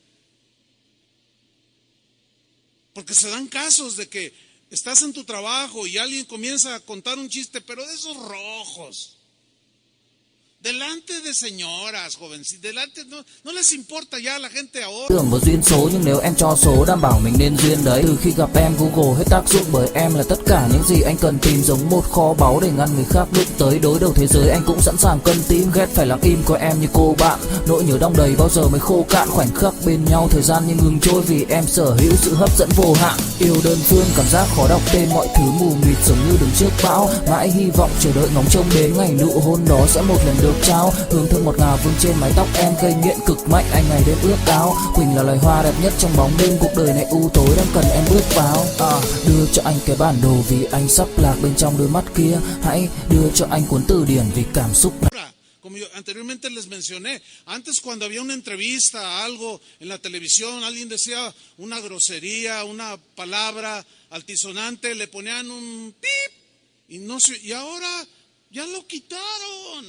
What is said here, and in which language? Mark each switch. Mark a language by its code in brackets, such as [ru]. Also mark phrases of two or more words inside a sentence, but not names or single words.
[es] Porque se dan casos de que estás en tu trabajo y alguien comienza a contar un chiste, pero de esos rojos. Delante de señoras, jovencitas, delante, no les importa ya a la gente ahora. [vi] Tưởng vào duyên số nhưng nếu em cho số đảm bảo mình nên duyên đấy. Từ khi gặp em Google hết tác dụng bởi em là tất cả những gì anh cần tìm, giống một kho báu để ngăn người khác đụng tới. Đối đầu thế giới anh cũng sẵn sàng cân tím, ghét phải lặng im coi em như cô bạn. Nỗi nhớ đong đầy bao giờ mới khô cạn, khoảnh khắc bên nhau thời gian như ngừng trôi vì em sở hữu sự hấp dẫn vô hạn. Yêu đơn phương cảm giác khó đọc tên, mọi thứ mù mịt giống như đứng trước bão. Mãi hy vọng chờ đợi ngóng trông đến ngày nụ hôn đó sẽ một lần được trao. Hương thơm ngọt ngào vương trên mái tóc em, gây nghiện cực mạnh anh ngày đêm ước ao. Quỳnh là loài hoa đẹp nhất trong bóng đêm, cuộc đời này u tối đang cần em bước vào. Đưa cho anh cái bản đồ vì anh sắp lạc bên trong đôi mắt kia. Hãy đưa cho anh cuốn từ điển vì cảm xúc. [es] Como yo anteriormente les mencioné, antes cuando había una entrevista, algo en la televisión, alguien decía una grosería, una palabra altisonante, le ponían un pip y ahora ya lo quitaron.